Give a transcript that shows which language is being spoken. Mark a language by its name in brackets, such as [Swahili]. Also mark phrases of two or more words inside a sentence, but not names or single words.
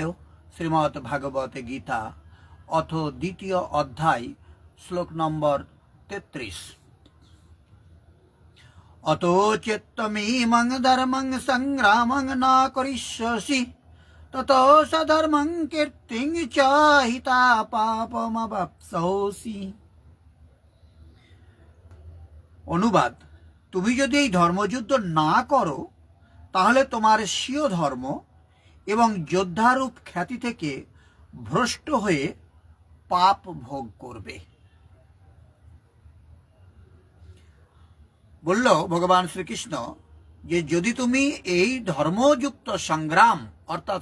[Sanskrit] श्रीमद् भागवत गीता अथ द्वितीय अध्याय श्लोक नम्बर 33। अतो चेत्तमीमं धर्मं संग्रामं न करिष्यसि ततो सधर्मं कीर्तिं च हिता पापमवाप्स्यसि। [Bangla] অনুবাদ, তুমি যদি এই ধর্মযুদ্ধ না করো তাহলে তোমার স্বীয় ধর্ম এবং যোদ্ধারূপ খ্যাতি থেকে ভ্রষ্ট হয়ে পাপ ভোগ করবে। বলল ভগবান শ্রীকৃষ্ণ যে যদি তুমি এই ধর্মযুক্ত সংগ্রাম অর্থাৎ